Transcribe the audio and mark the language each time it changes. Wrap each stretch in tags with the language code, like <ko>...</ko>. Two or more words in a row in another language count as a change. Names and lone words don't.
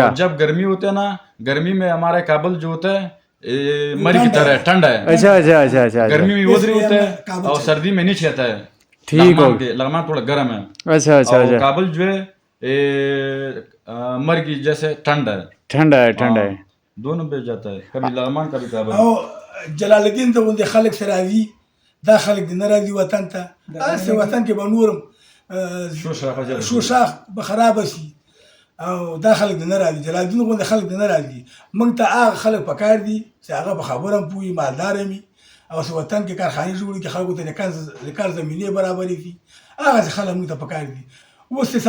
<ur>اور جب گرمی ہوتا ہے نا گرمی میں ہمارا کابل جو ہوتا ہے مری کی طرح ہے، ٹھنڈ ہے اچھا اچھا اچھا اچھا گرمی میں ادھر ہی اس لیے होता हम है काबुल और चले। سردی میں نیچے رہتا ہے ठीक लगमान हो کے لغمان تھوڑا گرم ہے اچھا اچھا और अच्छा کابل جو ہے مر کی جیسے ٹھنڈ ہے ٹھنڈ ہے ٹھنڈ ہے ہاں، دونوں پہ جاتا ہے کبھی لغمان کبھی کابل</ur> <ps>او جلالالدین ته ولې خلک سره راځي دا خلک د نه راځي وطن ته اسه وطن کې به نورم شو شاخ به خراب شي او دا خلک د نه راځي جلالالدین غوندې خلک د نه راځي موږ ته هغه خلک پکار دي چې هغه په خبره هم پوهي مالدار وي او چې وطن کې کارخانې جوړې کړي خلکو ته د کار زمینې برابرې کړي هغه چې خلک موږ ته پکار دي اوس چې</ps>